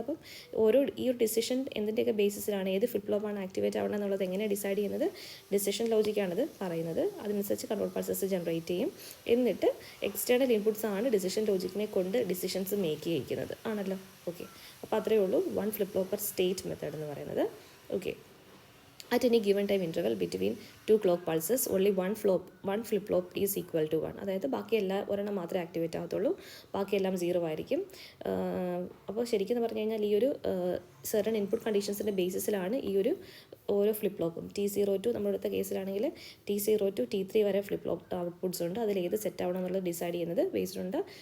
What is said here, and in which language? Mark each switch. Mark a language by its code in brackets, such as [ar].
[ml] അപ്പം ഈ ഒരു ഡിസിഷൻ എന്തിൻ്റെയൊക്കെ ബേസിസിലാണ് ഏത് ഫ്ലിപ്പ് ഫ്ലോപ്പാണ് ആക്ടിവേറ്റ് ആവേണ്ടത് എന്നുള്ളത് എങ്ങനെ ഡിസൈഡ് ചെയ്യുന്നത്, ഡിസിഷൻ ലോജിക്കാണത് പറയുന്നത്. അതനുസരിച്ച് കൺട്രോൾ പൾസസ് ജനറേറ്റ് ചെയ്യും. എന്നിട്ട് എക്സ്റ്റേണൽ ഇൻപുട്സ് ആണ് ഡിസിഷൻ ലോജിക്കിനെ കൊണ്ട് ഡിസിഷൻസ് മേക്ക് ചെയ്യിക്കുന്നത് ആണല്ലോ. ഓക്കെ, അപ്പോൾ അത്രയേ ഉള്ളൂ 1 flip flop per state method എന്ന് പറയുന്നത്. [en] Okay, at any given time interval between 2 clock pulses only one flip flop is equal to 1. [ml] അതായത് ബാക്കിയെല്ലാം ഒരെണ്ണം മാത്രമേ ആക്ടിവേറ്റ് ആകത്തുള്ളൂ, ബാക്കിയെല്ലാം 0 ആയിരിക്കും. അപ്പോൾ ശരിക്കും പറഞ്ഞു കഴിഞ്ഞാൽ ഈ ഒരു സെർട്ടൺ ഇൻപുട്ട് കണ്ടീഷൻസിൻ്റെ ബേസിസിലാണ് ഈ ഒരു ഓരോ ഫ്ലിപ്പ് ഫ്ലോപ്പും. T0 to നമ്മുടെ കേസിലാണെങ്കിൽ T0 to T3 വരെ ഫ്ലിപ്പ് ഫ്ലോപ്പ് ഔട്ട്പുട്ട്സ് ഉണ്ട്. അതിൽ ഏത് സെറ്റ് ആവണം എന്നുള്ളത് ഡിസൈഡ് ചെയ്യുന്നത് ബേസ്ഡ് ഓൺ ദ